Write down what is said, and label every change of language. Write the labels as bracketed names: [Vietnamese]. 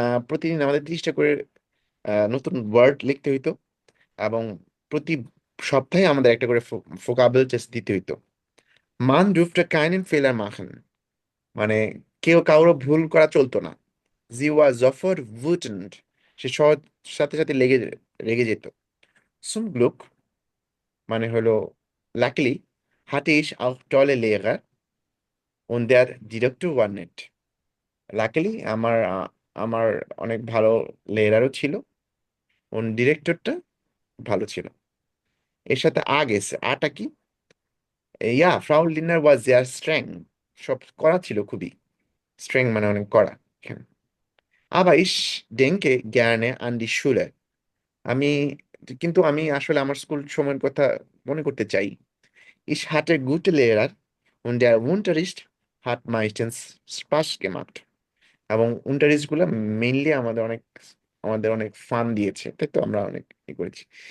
[Bangla] প্রতিদিন আমাদের 30টা করে নতুন ওয়ার্ড লিখতে হইতো এবং প্রতি সপ্তাহে আমাদের একটা করে ভোকাবুলারি টেস্ট দিতে হইতো. [German] Man durfte keinen Fehler machen. [Bangla] মানে কেউ কারো ভুল করা চলতো না. [German] Sie war sofort wütend. [Bangla] সে সাথে সাথে রেগে যেত. [German] Zum Glück [Bangla] মানে হলো [German] luckily hatte ich auch tolle Lehrer und der Direktor war nett. [Bangla] Luckily আমার অনেক ভালো লেয়ারও ছিল এবং ডিরেক্টরটা ভালো ছিল. এর সাথে গেছে, আটা কি? ইয়া, ফ্রাউ লিনার ওয়াজ দেয়ার স্ট্রেং. সব করা ছিল খুবই. স্ট্রেং মানে অনেক করা এখানে. [German] Aber ich denke gerne an die Schule. [Bangla] আমি আমি আসলে আমার স্কুল সময়ের কথা মনে করতে চাই. [German] Ich hatte gute Lehrer und der Unterricht hat meistens Spaß gemacht. [Bangla] এবং unterricht গুলো মেইনলি আমাদের অনেক ফান দিয়েছে, তাই তো আমরা অনেক করেছি.